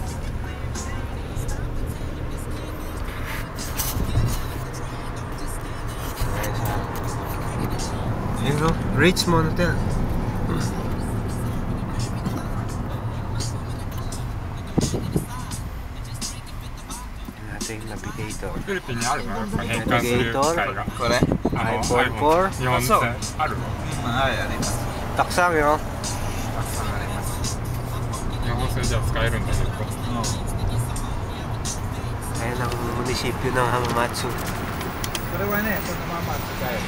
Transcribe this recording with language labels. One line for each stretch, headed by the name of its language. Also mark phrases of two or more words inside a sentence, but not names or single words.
Filipino: Ayun, no? Richmond Hotel. Ating navigator.
Japanese: フィリピンにあるの変換する機械が。これ iPhone 4. 日本製あるのはい、あります。
Filipino: Taksang yun.
Japanese: たくさんあります。日本製じゃ使えるんだけど。
Filipino: Ayan ang munisipyo ng Hamamatsu.
Japanese: これはね、そのまま使える。